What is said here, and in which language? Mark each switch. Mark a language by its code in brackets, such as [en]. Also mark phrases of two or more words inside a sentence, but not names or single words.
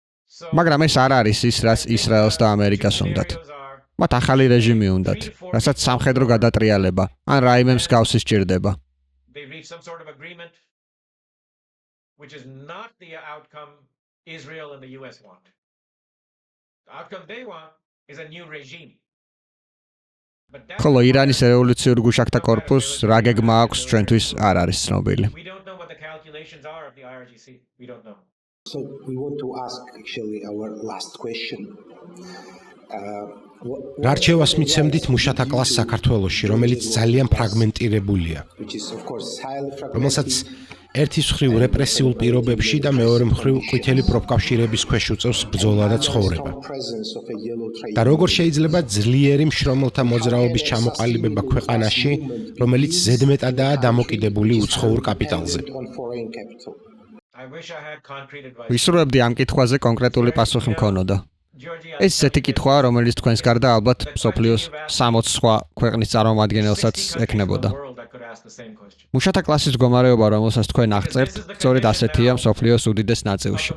[ka] მაგრამ ეს არ არის ის, რაც ისრაელს და ამერიკას უნდათ. მათ ახალი რეჟიმი უნდათ, რასაც სამხედრო გადატრიალება ან რაიმე მსგავსი სჭირდება. [en] They reach some sort of agreement, which is not the outcome Israel and the US want. The outcome they want is a new regime. [ka] ხოლო ირანის რევოლუციურ გუშაკთა კორპუსს რა გეგმა აქვს ჩვენთვის არ არის ცნობილი. [en] We don't know what the calculations are of the IRGC. We don't know. So we want to ask actually our last question. [ka] გარჩევას მიცემდით მუშათა კლასს საქართველოში, რომელიც ძალიან ფრაგმენტირებულია, [en] Which is of course highly [ka] რომელსაც [en] fragmented. [ka] ერთის მხრივ რეპრესიულ პირობებში და მეორე მხრივ ყვითელი პროფკავშირების ქვეშ უწევს ბრძოლა და ცხოვრება. [en] Strong presence of a yellow trade. [ka] და როგორ შეიძლება ძლიერი მშრომელთა მოძრაობის ჩამოყალიბება ქვეყანაში, რომელიც ზედმეტადაა დამოკიდებული უცხოურ კაპიტალზე. [en] On foreign capital. I wish I had concrete advice. [ka] ვისურვებდი ამ კითხვაზე კონკრეტული პასუხი მქონოდა. [en] Georgia, [ka] ეს ისეთი კითხვაა, რომელიც თქვენს გარდა ალბათ მსოფლიოს 60 სხვა ქვეყნის წარმომადგენელსაც ექნებოდა. მუშათა კლასის მდგომარეობა, რომელსაც თქვენ აღწერთ, სწორედ ასეთია მსოფლიოს უდიდეს ნაწილში.